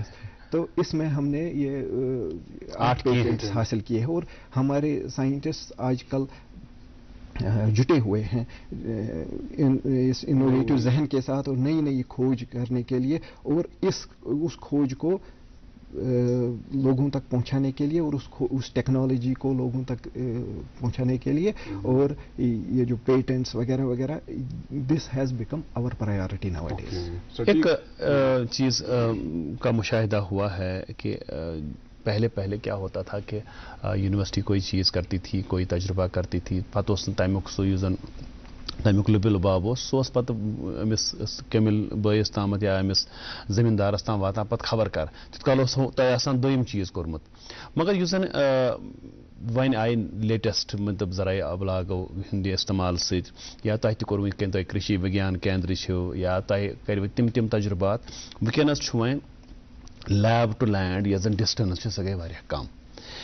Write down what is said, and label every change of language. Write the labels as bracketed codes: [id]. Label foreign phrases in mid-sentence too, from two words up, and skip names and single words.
[ur] تو اس میں ہم نے یہ 8 پیٹنٹس حاصل کیے ہیں، اور ہمارے سائنٹسٹ آج کل جٹے ہوئے ہیں اس انوویٹو ذہن کے ساتھ، اور نئی نئی کھوج کرنے کے لیے، اور اس کھوج کو لوگوں تک پہنچانے کے لیے، اور اس ٹیکنالوجی کو لوگوں تک پہنچانے کے لیے، اور یہ جو پیٹنٹس وغیرہ وغیرہ، [en] This has become our priority nowadays. [ur] ایک چیز کا مشاہدہ ہوا ہے کہ پہلے کیا ہوتا تھا کہ یونیورسٹی کوئی چیز کرتی تھی، کوئی تجربہ کرتی تھی، [ks] پتہ اوس تمیُک سُہ یُس زن تمیُک لُبہِ لُباب اوس، سُہ اوس پتہٕ أمِس کیمِل بٲیِس تامَتھ یا أمِس زٔمیٖندارَس تام واتان پتہٕ خبر کر، تِتھ کال اوس تۄہہِ آسان دوٚیِم چیٖز کوٚرمُت۔ مگر یُس زن وۄنۍ آیہِ لیٹسٹ مطلب ذرایع ابلاغو ہٕنٛدِ استعمال سۭتۍ، یا تۄہہِ تہِ کوٚروٕ یِتھ کٔنۍ تۄہہِ کೃಷಿ وِگیان کیندر چھِو، یا تۄہہِ کٔرِوٕ تِم تجربات، وٕنکٮ۪نس چھُ وۄنۍ [en] lab to land [ks] یۄس زن ڈسٹنس چھِ، سۄ گٔے واریاہ کم۔